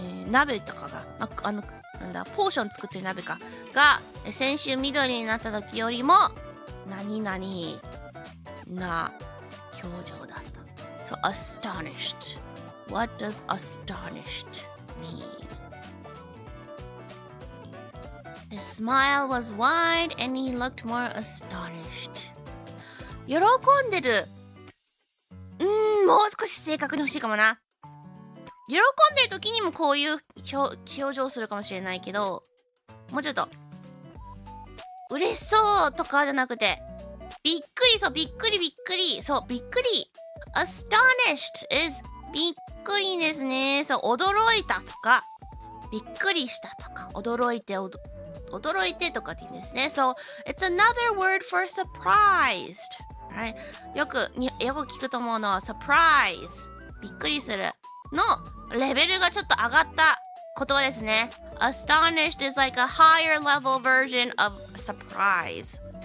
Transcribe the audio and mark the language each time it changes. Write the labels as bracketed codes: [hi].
[ja] 鍋とかが、なんだ、ポーション作ってる鍋かが、先週緑になった時よりも、何々な表情だった。 [en] So, astonished. What does astonished mean?His smile was wide and he looked more astonished. [ja] 喜んでる。もう少し正確に欲しいかもな。喜んでる時にもこういう表情するかもしれないけど、もうちょっと嬉しそうとかじゃなくて、びっくり。そう、びっくり。 [en] Astonished is [ja] びっくりですね。そう、驚いたとか、びっくりしたとか、驚いてとかって意味ですね。 [en] So, it's another word for surprised. Right? [ja] よく聞くと思うのは surprise. びっくりするのレベルがちょっと上がった言葉ですね。 [en] Astonished is like a higher level version of surprise.